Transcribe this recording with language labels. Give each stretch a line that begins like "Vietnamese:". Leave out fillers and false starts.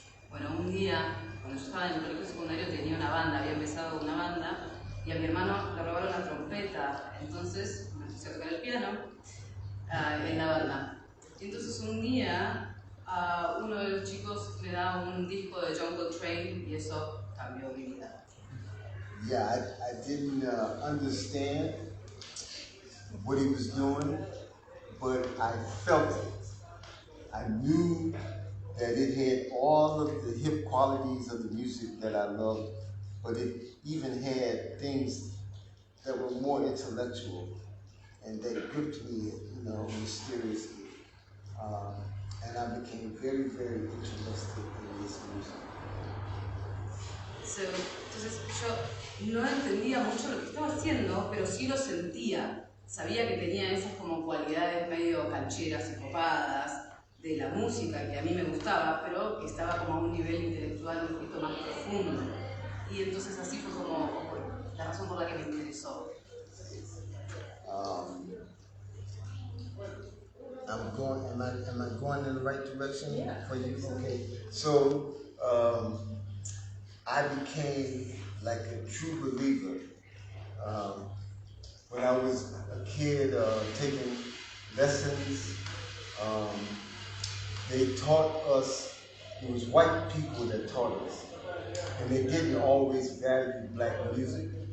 Spanish: Bueno, un día, cuando yo estaba en el colegio secundario, tenía una banda, había empezado una banda, y a mi hermano le robaron la trompeta, entonces me puse a tocar el piano en la banda. Y entonces un día, uno de los chicos me da un disco de John Coltrane y eso cambió mi vida.
English: Yeah, I didn't understand what he was doing, but I felt it. I knew that it had all of the hip qualities of the music that I loved, but it even had things that were more intellectual, and they gripped me, mysteriously. And I became very, very interested in this music.
Spanish: So, entonces yo no entendía mucho lo que estaba haciendo, pero sí lo sentía. Sabía que tenía esas como cualidades medio cancheras y copadas de la música que a mí me gustaba, pero que estaba como a un nivel intelectual un poquito más profundo. Y entonces así fue como la razón por la que me interesó.
English: Am I going in the right direction for you? Yeah. Okay. So I became like a true believer. When I was a kid taking lessons, they taught us, it was white people that taught us, and they didn't always value black music.